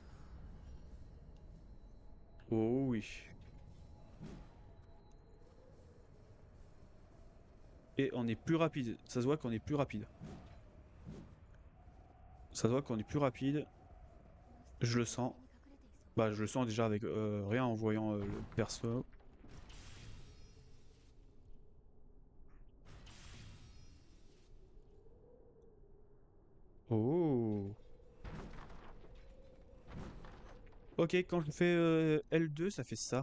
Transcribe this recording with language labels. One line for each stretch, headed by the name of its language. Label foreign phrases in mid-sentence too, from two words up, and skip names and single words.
French: Oh oui. Et on est plus rapide. Ça se voit qu'on est plus rapide. Ça se voit qu'on est plus rapide. Je le sens.
Japanese: に隠れていそう。
French: Bah, je le sens déjà avec rien en voyant le perso. Oh. Ok, quand je fais L2, ça fait ça.